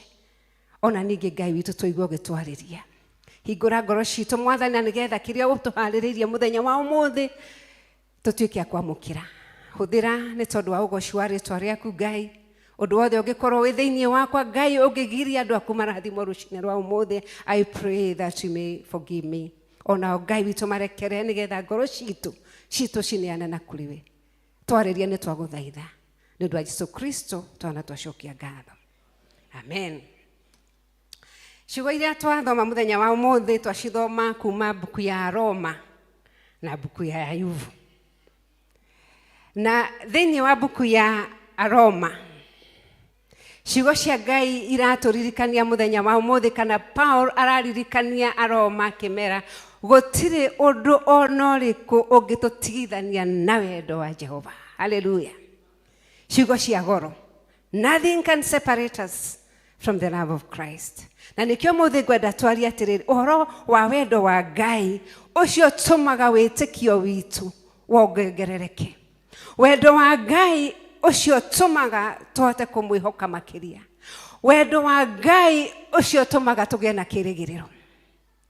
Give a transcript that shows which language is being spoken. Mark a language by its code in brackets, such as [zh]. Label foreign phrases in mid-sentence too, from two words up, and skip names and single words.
[ki] Ona ningĩ Ngai witũ tũigue ũgĩtwarĩria. Hingũra ngoro citũ Mwathani na nĩgetha kĩrĩa ũtũharĩrĩirie mũthenya wa ũmũthĩ tũtuĩke a kwamũkĩra. Hũthĩra nĩ tondũ wa ũgoci wa rĩĩtwa rĩaku Ngai. Ũndũ wothe ũngĩkorwo wĩ thĩinĩ wakwa Ngai ũngĩgiria andũ aku marathimwo rũcinĩ rwa ũmũthĩ, [en] I pray that you may forgive me. [ki] Ona Ngai witũ marekere nĩgetha ngoro citũ cineane na kũrĩ we. Twarĩrie nĩ twagũthaitha nĩ ũndũ wa Jesũ Kristo twana twacokia ngatho. Amen. Ciugo iria twathoma mũthenya wa ũmũthĩ twacithoma kuma mbuku ya Roma na mbuku ya Ayubu. Na thĩinĩ wa mbuku ya Roma, ciugo cia Ngai iratũririkania mũthenya wa ũmũthĩ, kana Paul araririkania Aroma akĩmera gũtirĩ ũndũ ona ũrĩkũ ũngĩtũtigithania na wendo wa Jehova. Hallelujah. Ciugo cia goro. [en] Nothing can separate us from the love of Christ. [ki] Na nĩkĩo mũthĩ ngwenda twarie atĩrĩrĩ, ũhoro wa wendo wa Ngai ũcio ũtũmaga wĩtĩkio witũ wongerereke. Wendo wa Ngai ũcio ũtũmaga tũhote kũmwĩhoka makĩria. Wendo wa Ngai ũcio ũtũmaga tũgĩe na kĩrĩgĩrĩro.